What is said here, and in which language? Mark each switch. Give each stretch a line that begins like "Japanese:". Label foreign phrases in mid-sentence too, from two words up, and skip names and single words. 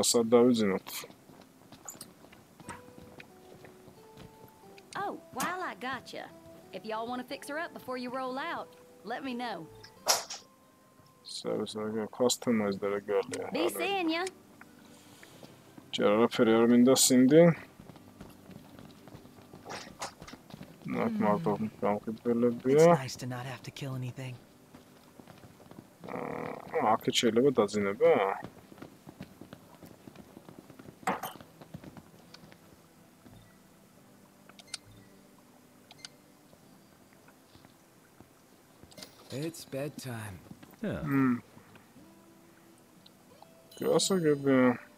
English: while I gotcha, if y'all want to fix her up before you roll out, let me know. So I can customize the regalia. Be seeing ya. C'era per minda Cindy. Not marked off It's nice to not have to kill anything.
Georgian: აქ შეიძლება დაძინება?
English: It's bedtime. Yeah.
Georgian: Გასაგებია.